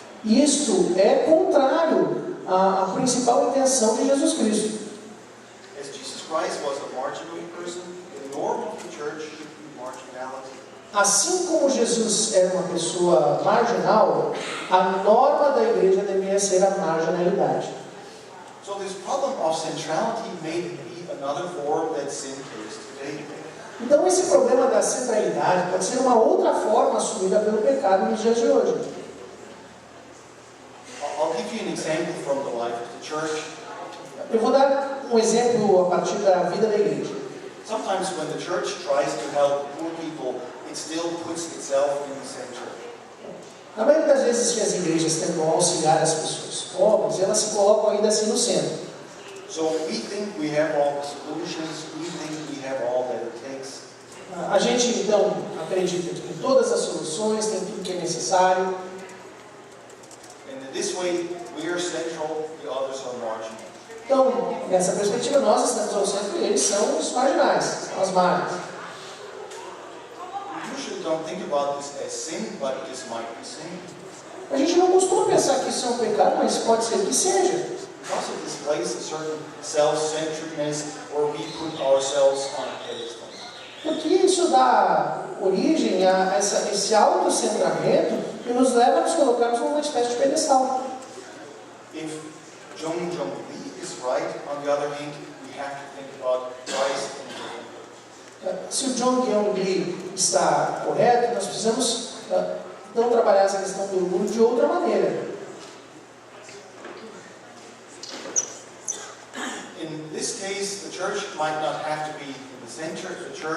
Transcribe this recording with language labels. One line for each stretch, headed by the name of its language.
Portuguese: Isto é contrário à principal intenção de Jesus Cristo.
English: As Jesus Christ was a marginal person, the norm of the church should be marginality.
Portuguese: Assim como Jesus era uma pessoa marginal, a norma da igreja deveria ser a marginalidade.
English: So this problem of centrality may be another form that sin takes today.
Portuguese: Então esse problema da centralidade pode ser uma outra forma assumida pelo pecado nos dias de hoje.
English: I'll give you an example from the life of the church.
Portuguese: Eu vou dar um exemplo a partir da vida da igreja.
English: Sometimes when the church tries to help poor people, it still puts itself in the center.
Portuguese: Na maioria das vezes que as igrejas tentam auxiliar as pessoas pobres, elas se colocam ainda assim no centro.
English: So we think we have all the solutions, we think we have all that it takes.
Portuguese: A gente então acredita que tem todas as soluções, tem tudo que é necessário.
English: And in this way, we are central, the others are marginal.
Portuguese: Então, nessa perspectiva, nós estamos ao centro e eles são os marginais, são as margens.
English: We usually don't think about this as sin, but this might be sin.
Portuguese: A gente não costuma pensar que isso é um pecado, mas pode ser que seja.
English: Because it displays a certain self-centeredness where we put ourselves on a pedestal.
Portuguese: Porque isso dá origem a esse autocentramento que nos leva a nos colocarmos numa espécie de pedestal.
English: If Jung Jung Lee is right, on the other hand, we have to think about Christ in a different way.
Portuguese: Se o John Young Lee está correto, nós precisamos então trabalhar essa questão do orgulho de outra maneira.
English: In this case, the church might not have to be in the center,